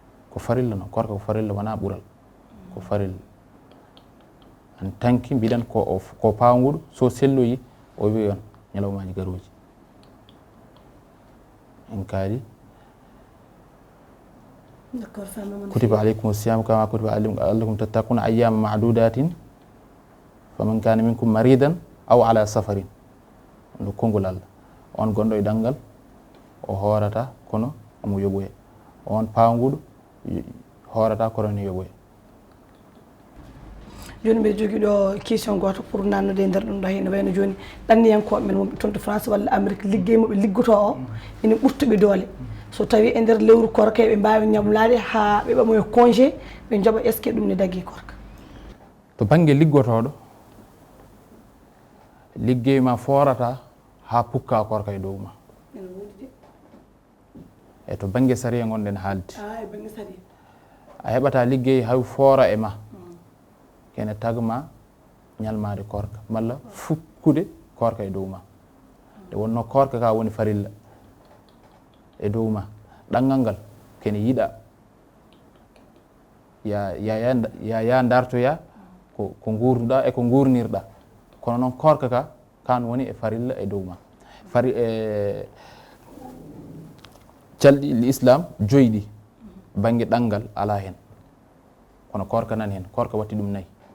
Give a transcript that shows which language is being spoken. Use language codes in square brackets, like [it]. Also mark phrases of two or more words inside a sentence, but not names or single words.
[ff] Ko farilla noon, korka ko farilla, wona ɓural. Ko farilla. En tanki mbiɗen ko o f-, ko pawnguɗo, so selloyi, o wiya on, ñalawmaji garoji. En kaali. D'accord, famama no Kutiba feewi. [ar] عليكم صيام كما كتب عليكم لعلكم تتقون أياما معدودات فمن كان منكم مريضا أو على سفر. [ff] Ɗum ko konngol Allah. On gonɗo e ɗanngal, o horata, kono omo yoɓoya. On pawnguɗo, y-, horata, kono ne yoɓoya. Joni mbiɗa jogui ɗo question goto pour nannude e nder ɗum ɗo, henna wayno joni ɗanniyankoɓe men wonɓe toon to France walla Amérique, liggey moɓe liggoto o, ene ɓurtuɓe doole. So tawi e nder lewru korka ɓe mbawi ñamlade ha ɓe ɓamoya congé, ɓe jooɓa, [fr] est ce que [ff] ɗum ne dagui korka? To banggue liggotoɗo, liggey ma forata ha pukka korka e dow ma. Ene wodi de. E to banggue sariya gonɗen haalde. Ah, e banggue sariya. A heɓata liggey hay foora e ma. Mm. Kene tagma ñalmade korka, malla fukkude korka e dow ma. Nde wonno korka ka woni farilla e dow ma. Ɗanngal ngal kene yiɗa. Ya, ya, ya, ya, ya dartoya ko, ko gurduɗa e ko gurnirɗa. Kono noon korka ka, kan woni e farilla e dow ma. Fari-, e, calɗi l'islam joyɗi banggue ɗanngal ala hen. Kono korka nan hen, korka watti ɗum nayyi.